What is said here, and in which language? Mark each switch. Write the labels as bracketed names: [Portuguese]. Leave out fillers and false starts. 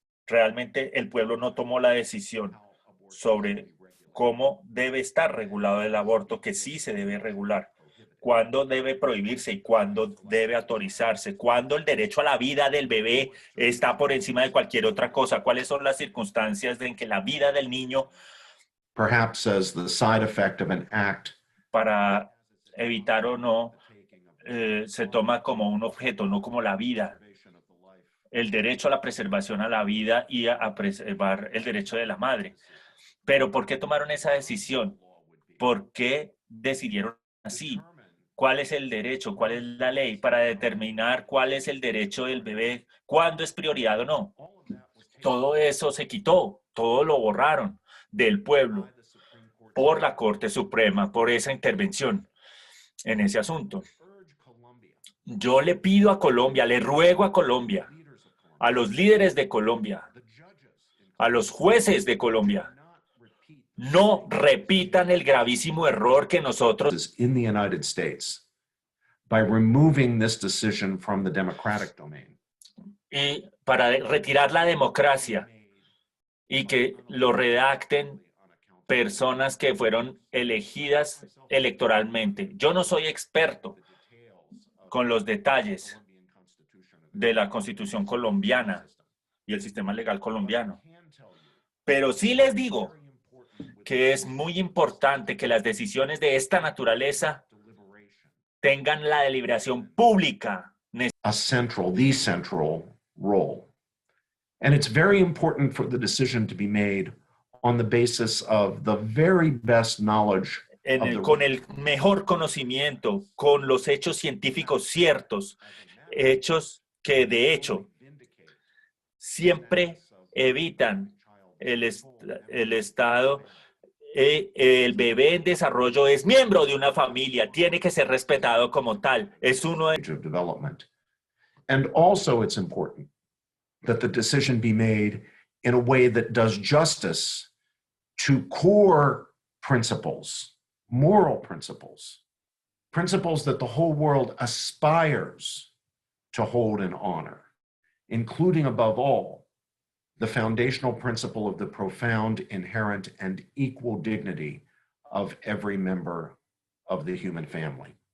[Spanish] Realmente el pueblo no tomó la decisión sobre cómo debe estar regulado el aborto, que sí se debe regular, cuándo debe prohibirse y cuándo debe autorizarse, cuándo el derecho a la vida del bebé está por encima de cualquier otra cosa, cuáles son las circunstancias en que la vida del niño, [English] perhaps as the side effect of an act, [Spanish] para evitar o no, se toma como un objeto, no como la vida. El derecho a la preservación a la vida y a preservar el derecho de la madre. Pero ¿por qué tomaron esa decisión? ¿Por qué decidieron así? ¿Cuál es el derecho? ¿Cuál es la ley para determinar cuál es el derecho del bebé? ¿Cuándo es prioridad o no? Todo eso se quitó, todo lo borraron del pueblo por la Corte Suprema, por esa intervención en ese asunto. Yo le pido a Colombia, le ruego a Colombia, a los líderes de Colombia, a los jueces de Colombia, no repitan el gravísimo error que nosotros [English] in the United States by removing this decision from the democratic domain. [Spanish] y para retirar la democracia y que lo redacten personas que fueron elegidas electoralmente. Yo no soy experto con los detalles de la Constitución colombiana y el sistema legal colombiano, pero sí les digo que es muy importante que las decisiones de esta naturaleza tengan la deliberación pública. [English] The central role. And it's very important for the decision to be made on the basis of the very best knowledge. [Spanish] Con el mejor conocimiento, con los hechos científicos ciertos, hechos que de hecho siempre evitan el Estado. El bebé en desarrollo es miembro de una familia, tiene que ser respetado como tal. Es uno de [English] development. And also it's important that the decision be made in a way that does justice to core principles, moral principles, principles that the whole world aspires to hold in honor, including above all, the foundational principle of the profound, inherent, and equal dignity of every member of the human family.